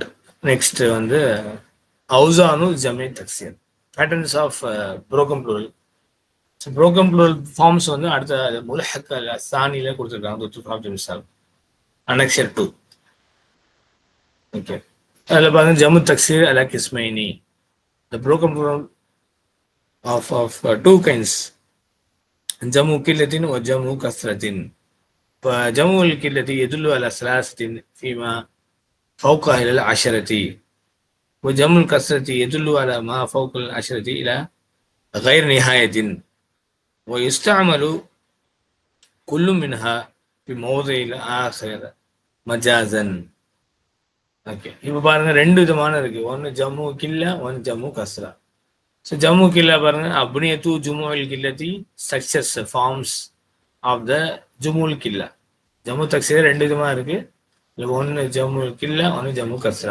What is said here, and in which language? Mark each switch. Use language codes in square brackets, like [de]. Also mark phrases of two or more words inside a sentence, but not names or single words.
[en] next [ar] أوزان جمع التكسير, [en] patterns of broken plural. broken plural forms [ta] அடுத்த [ar] ملحق ثاني [ta] கொடுத்துருக்காங்க. [en] அனெக்சர் 2. [ar] ஓகே, [ta] அதில் பாருங்க [ar] جمع تكسير على قسمين. [en] The broken plural of two kinds, [ar] جمع قلة ஒரு جمع كثرة. இப்போ جمع القلة يدل على ثلاثة فيما فوق إلى العشرة, وجمع الكسرة يدل على ما فوق العشرة إلى غير نهاية، ويستعمل كل منها في موضع الآخر مجازا. [ta] ஓகே, இப்போ பாருங்க ரெண்டு விதமான இருக்கு. [ar] ஒன்று جمع قلة, ஒன்று جمع كثرة. ஸோ جمع قلة பாருங்க, أبنية جموع القلة, [en] success forms of the [ar] جموع القلة. جمع تكسير [ta] ரெண்டு விதமாக இருக்கு. [ar] ஒன்று جمع قلة, ஒன்று جمع كثرة.